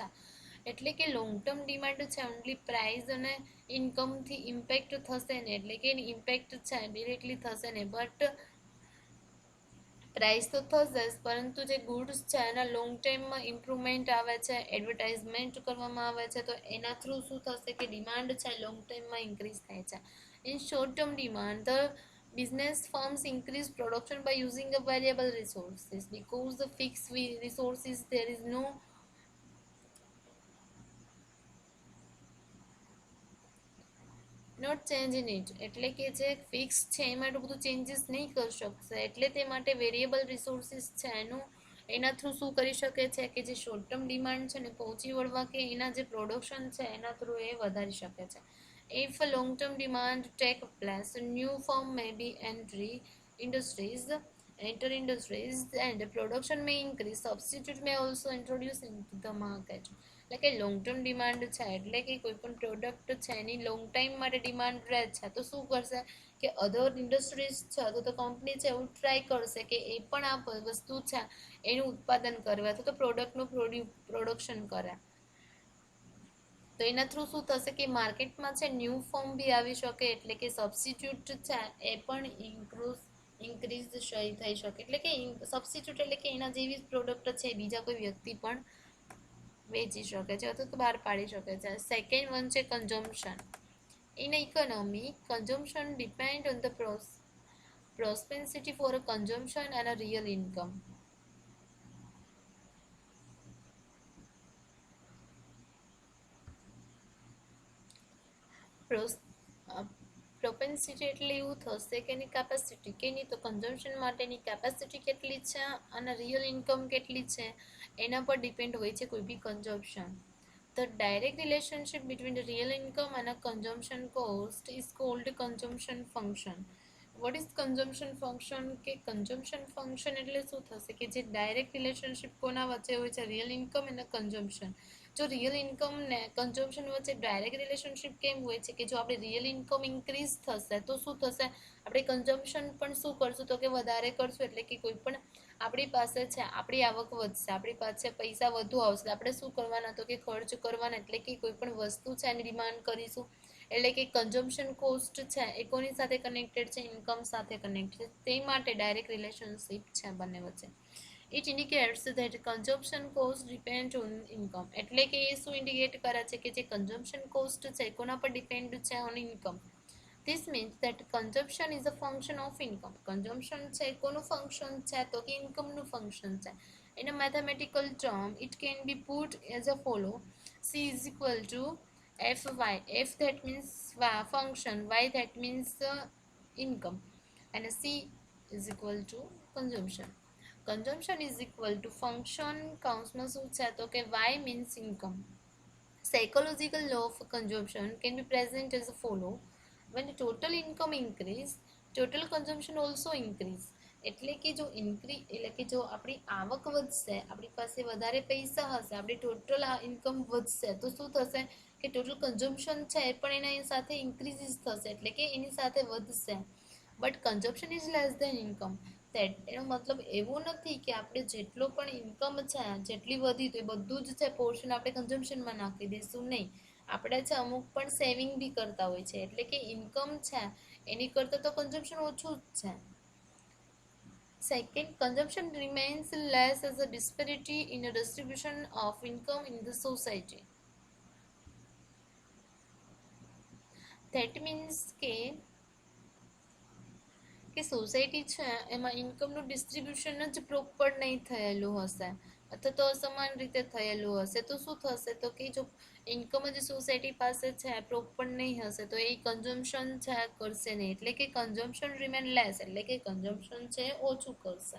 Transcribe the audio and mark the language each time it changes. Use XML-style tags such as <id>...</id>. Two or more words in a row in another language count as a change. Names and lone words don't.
<gu>એટલે કે</gu> <en>long term demand</en> <gu>છે</gu> <en>only price</en> <gu>અને ઇન્કમથી ઇમ્પેક્ટ થશે ને, એટલે કે એની ઇમ્પેક્ટ છે ડિરેક્ટલી થશે ને,</gu> <en>but price</en> <gu>તો થશે જ પરંતુ જે ગુડ્સ છે એના લોંગ ટાઈમમાં ઇમ્પ્રુવમેન્ટ આવે છે, એડવર્ટાઇઝમેન્ટ કરવામાં આવે છે તો એના થ્રુ શું થશે કે ડિમાન્ડ છે લોંગ ટાઈમમાં ઇન્ક્રીઝ થાય છે.</gu> <en>In short term demand the business firms increase production by using a variable resources because the fixed resources there is no not change in it,</en> <gu>એટલે કે જે ફિક્સ છે એમાં એટલું બધું ચેન્જીસ નહીં કરી શકશે એટલે તે માટે</gu> <en>variable resources</en> <gu>છે એના થ્રુ શું કરી શકે છે કે જે</gu> <en>short term demand</en> <gu>છે ને પહોંચી વળવા કે એના જે પ્રોડક્શન છે એના થ્રુ એ વધારી શકે છે.</gu> <en>If a long-term demand take place, new firm may be enter industries and production may increase. Substitute may also introduce into the market.</en> <gu>એટલે કે</gu> <en>long term demand</en> <gu>છે એટલે કે કોઈ પણ પ્રોડક્ટ છે એની</gu> <en>long time</en> <gu>માટે ડિમાન્ડ રહે છે તો શું કરશે કે</gu> <en>other industries</en> <gu>છે અથવા તો કંપની છે એવું ટ્રાય કરશે કે એ પણ આ વસ્તુ છે એનું ઉત્પાદન કરે અથવા તો પ્રોડક્ટનું પ્રોડક્શન કરે. તો એના થ્રુ શું થશે કે માર્કેટમાં છે</gu> <en>new form</en> <gu>બી આવી શકે, એટલે કે સબસ્ટિટ્યુટ છે એ પણ ઇન્ક્રીઝ થઈ શકે, એટલે કે સબસ્ટિટ્યુટ એટલે કે એના જેવી પ્રોડક્ટ છે બીજા કોઈ વ્યક્તિ પણ વેચી શકે છે અથવા તો બહાર પાડી શકે છે.</gu> <en>second one છે consumption. In economy consumption depend on the propensity for a consumption and a real income.</en> <gu>પ્રોપેન્સિટી એટલે એવું થશે કે એની કેપેસિટી કે નહીં તો કન્ઝમ્પશન માટેની કેપેસિટી કેટલી છે અને</gu> <en>real income</en> <gu>કેટલી છે એના પર ડિપેન્ડ હોય છે કોઈ બી કન્ઝમ્પશન.</gu> <en>The direct relationship between the real income and a consumption cost is called consumption function. What is consumption function?</en> <gu>કે</gu> <en>consumption function</en> <gu>એટલે શું થશે કે જે</gu> <en>direct relationship</en> <gu>કોના વચ્ચે હોય છે</gu> <en>real income</en> <gu>અને કન્ઝમ્પશન. જો</gu> <en>real income</en> <gu>ને કન્ઝમ્પશન વચ્ચે</gu> <en>direct relationship</en> <gu>કેમ હોય છે કે જો આપણે</gu> <en>real income increase</en> <gu>થશે તો શું થશે આપણે કન્ઝમ્પશન પણ શું કરશું તો કે વધારે કરશું, એટલે કે કોઈ પણ આપણી પાસે છે આપણી આવક વધશે, આપણી પાસે પૈસા વધુ આવશે, આપણે શું કરવાના તો કે ખર્ચ કરવાના, એટલે કે કોઈ પણ વસ્તુ છે એની ડિમાન્ડ કરીશું એટલે કે</gu> <en>consumption cost</en> <gu>છે એ કોની સાથે કનેક્ટેડ છે ઇન્કમ સાથે કનેક્ટેડ છે, તે માટે</gu> <en>direct relationship</en> <gu>છે બંને વચ્ચે.</gu> <en>It indicates that consumption cost depend on income,</en> <gu>એટલે કે એ શું ઇન્ડિકેટ કરે છે કે જે</gu> <en>consumption cost</en> <gu>છે કોના પર ડિપેન્ડ છે</gu> <en>on income. This means that consumption is a function of income.</en> <gu>Consumption છે કોનું ફંક્શન છે તો કે ઇન્કમનું ફંક્શન છે.</gu> <en>In a mathematical term, it can be put as a follow: C is equal to Fy. F that means function, Y that means income, and C is equal to consumption. Consumption is equal to function</en> <gu>કૌંસમાં શું છે તો કે</gu> <en>Y means income. Psychological law of consumption can be present as follow: when the total income increase, total consumption also increase.</en> <gu>એટલે કે જો એટલે કે જો આપણી આવક વધશે, આપણી પાસે વધારે પૈસા હશે, આપણી</gu> <en>total income</en> <gu>વધશે તો શું થશે કે</gu> <en>total consumption</en> <gu>છે એ પણ એના સાથે ઇન્ક્રીઝિસ થશે, એટલે કે એની સાથે વધશે.</gu> <en>But consumption is less than income.</en> <gu>એનો મતલબ એવો નથી કે આપણે જેટલો પણ ઇન્કમ છે જેટલી વધી તો એ બધું જ છે પોર્શન આપણે કન્ઝમ્પશનમાં નાખી દઈશું, નહીં. આપણે છે અમુક પણ સેવિંગ બી કરતા હોય છે, એટલે કે ઇન્કમ છે એની કરતાં તો કન્ઝમ્પશન ઓછું જ છે.</gu> <en>Second, consumption remains less as a disparity in a distribution of income in the society. That means</en> <gu>કે સોસાયટી છે એમાં ઇન્કમનું ડિસ્ટ્રીબ્યુશન જ પ્રોપર નહીં થયેલું હશે અથવા તો અસમાન રીતે થયેલું હશે તો શું થશે, તો કે જો ઇન્કમ જ સોસાયટી પાસે છે પ્રોપર નહીં હશે તો એ કન્ઝમ્પશન છે કરશે નહીં, એટલે કે</gu> <en>consumption remain less,</en> <gu>એટલે કે કન્ઝમ્પશન છે ઓછું કરશે.</gu>